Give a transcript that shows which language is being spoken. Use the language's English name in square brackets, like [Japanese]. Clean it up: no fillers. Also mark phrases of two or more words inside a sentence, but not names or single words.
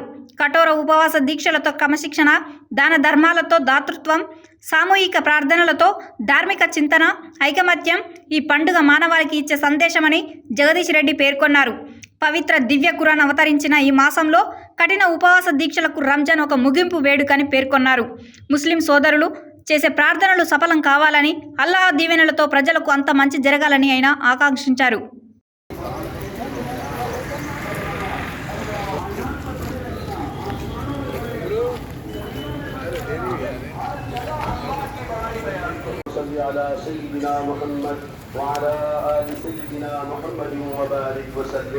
[Telugu] కఠోర ఉపవాస దీక్షలతో క్రమశిక్షణ, దాన ధర్మాలతో దాతృత్వం, సామూహిక ప్రార్థనలతో ధార్మిక చింతన, ఐకమత్యం ఈ పండుగ మానవాళికి ఇచ్చే సందేశమని జగదీష్ రెడ్డి పేర్కొన్నారు. పవిత్ర దివ్య ఖురాన్ అవతరించిన ఈ మాసంలో కఠిన ఉపవాస దీక్షలకు రంజాన్ ఒక ముగింపు వేడుకని పేర్కొన్నారు. ముస్లిం సోదరులు చేసే ప్రార్థనలు సఫలం కావాలని, అల్లాహ్ దీవెనలతో ప్రజలకు అంత మంచి జరగాలని ఆయన ఆకాంక్షించారు. [Arabic] على سيدنا محمد وعلى آل سيدنا محمد وبارك وسلم.